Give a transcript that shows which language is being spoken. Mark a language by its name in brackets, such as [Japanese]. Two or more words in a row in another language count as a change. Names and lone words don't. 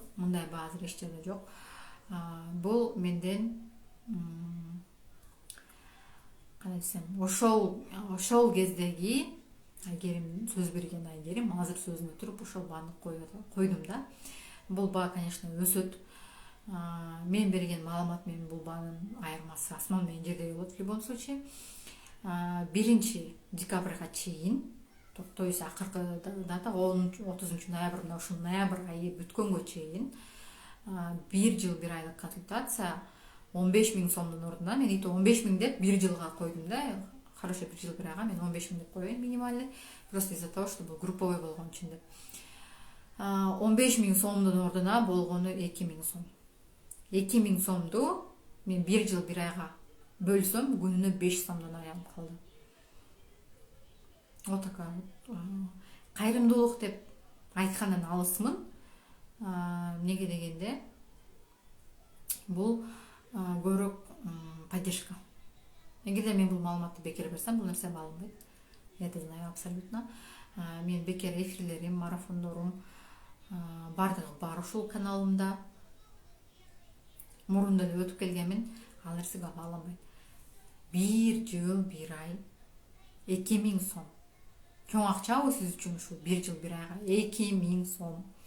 [Kyrgyz] Мындай баа азыр эч жерде жок. Бул менден кандай десем, ошол кездеги Айгерим сөз берген Айгерим азыр сөзүнө туруп ошол бааны койдум да. Бул баа, конечно, өсөт. Мен берген маалымат менен бул баанын айырмасы асман менен жердей болот [Russian] в любом случае. [Kyrgyz] 1 декабрга чейин, [Russian] то есть [Kyrgyz] акыркы дата 30 ноябрь, ушул ноябрь айы бүткөнгө чейин 1 жыл 1 айлык консультация 15 000 сомдун ордуна мен 15 000 деп 1 жылга койдум да. Хорошо, 1 жыл 1 айга мен 15 000 деп коеюн минимальный. [Russian] Просто из-за того, что [Kyrgyz] бул групповой болгон үчүн деп. 15 000 сомдун ордуна болгону 2 000 сом. 2 000 сомду мен 1 жыл 1 айга бөлсөм, күнүнө 5 сомдон аягым калды. [Russian] Вот такая [Kyrgyz] кайрымдуулук деп айткандан алысмын. Неге дегенде, бул көбүрөөк поддержка. эгерде мен бул маалыматты бекер берсем, бул нерсе алынбайт. [Russian] Я это знаю абсолютно. [Kyrgyz] Мен бекер эфирлерим, марафондорум бардыгы бар ушул каналымда. Мурунда эле өтүп келгенмин, ал нерсеге ала албайт. 1 жыл 1 ай 2000 сом. Чоң акчабы сиз үчүн ушул 1 жыл 1 айга 2000 сом.